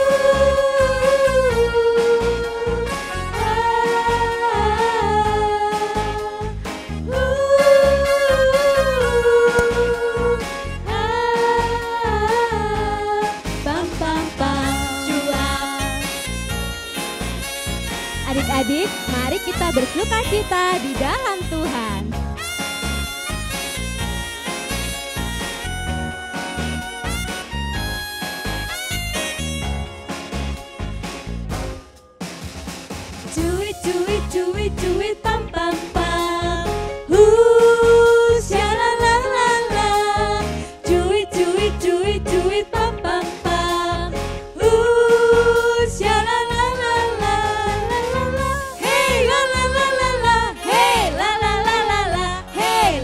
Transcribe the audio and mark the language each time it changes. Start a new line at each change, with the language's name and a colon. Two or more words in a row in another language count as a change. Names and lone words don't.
Indonesian: Pam pam pam cuap. Adik-adik, mari kita bersukacita di dalam Tuhan.
English: Do it, pam pam pam. Sha-la-la-la-la. Do it, pam pam pam. Sha-la-la-la-la, la-la-la. Hey, la-la-la-la-la. Hey, la-la-la-la-la. Hey,